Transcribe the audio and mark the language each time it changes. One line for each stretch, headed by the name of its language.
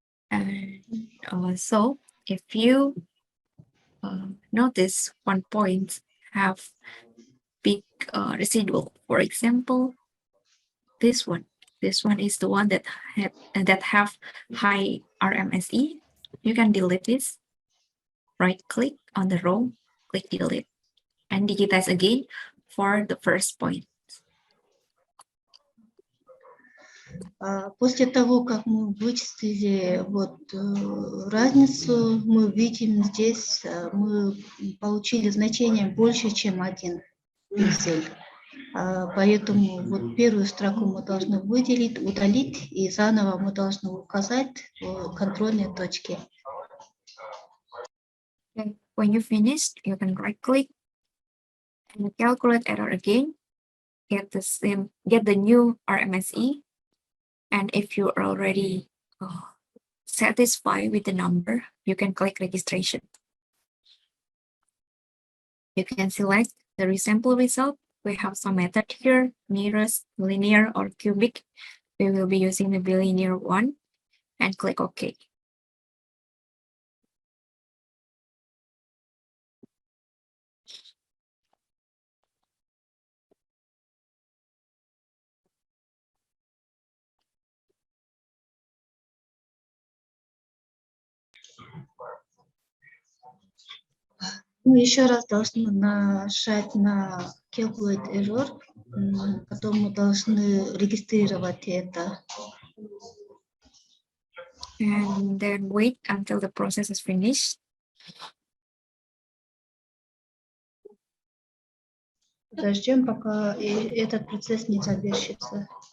English: And so if you notice one point have big residual, for example, this one is the one that have high RMSE. You can delete this. Right click on the row, click delete, and digitize again for the first point.
Russian: После того, как мы вычислили вот разницу, мы видим здесь, мы получили значение больше, чем 1 пиксель. Поэтому вот первую строку мы должны выделить, удалить, и заново мы должны указать контрольные точки.
English: Okay. When you finish, you can right click and calculate error again. Get the new RMSE. And if you are already satisfied with the number, you can click registration. You can select the resample result. We have some method here, nearest, linear, or cubic. We will be using the bilinear one, and click OK.
Russian: Мы еще раз должны нажать на Calculate Error, потом мы должны регистрировать это.
English: And then wait until the process is finished.
Russian: Подождем, пока этот процесс не завершится.